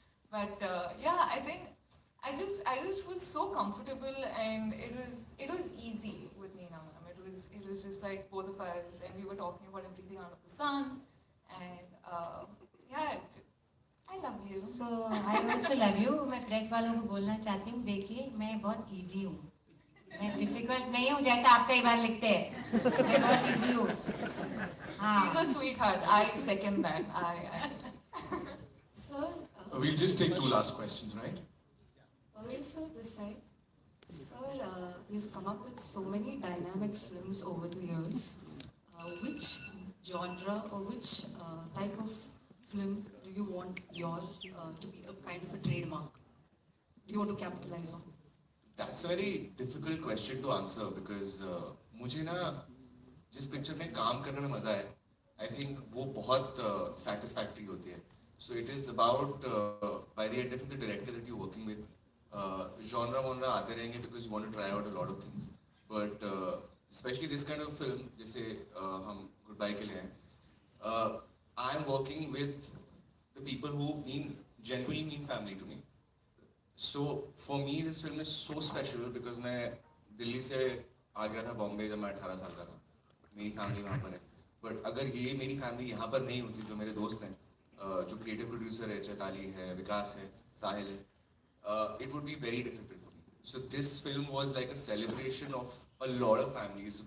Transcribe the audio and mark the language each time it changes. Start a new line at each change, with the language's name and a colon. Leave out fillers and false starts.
English: But yeah, I think I just was so comfortable, and it was easy with Neena ma'am. It was just like both of us, and we were talking about everything under the sun, and yeah, I love you. So I also love you.
Hindi: मैं press वालों को बोलना चाहती हूँ, देखिए मैं बहुत easy हूँ, मैं डिफिकल्ट नहीं हूँ जैसा आप कई बार लिखते हैं, मैं बहुत इजी हूँ.
English: She's a sweetheart. I second that. Sir, We'll just take 2 last questions, right? Pavail sir, this side. Sir, we've come up with so many dynamic films over the years. Which genre or which type of film do you want your to be a kind of a trademark? do you want to capitalize on? That's a very difficult question to answer because
Hindi: मुझे ना जिस picture में काम करने में मजा है,
English: I think
Hindi: वो बहुत satisfactory होती है.
English: So it is about by the end of it, the director that you're working with, genre आते रहेंगे because you want to try out a lot of things. But especially this kind of film,
Hindi: जैसे हम Goodbye के लिए हैं,
English: I am working with the people who genuinely mean family to me. So for me this film is so special because
Hindi: मैं दिल्ली से आ गया था बॉम्बे जब मैं 18 साल का था. मेरी फैमिली वहाँ पर है. बट अगर ये मेरी फैमिली यहाँ पर नहीं होती, जो मेरे दोस्त हैं, जो क्रिएटिव प्रोड्यूसर है, चैताली है, विकास है, साहिल है,
English: it would be very difficult for me. So this film was like a celebration of a lot of families.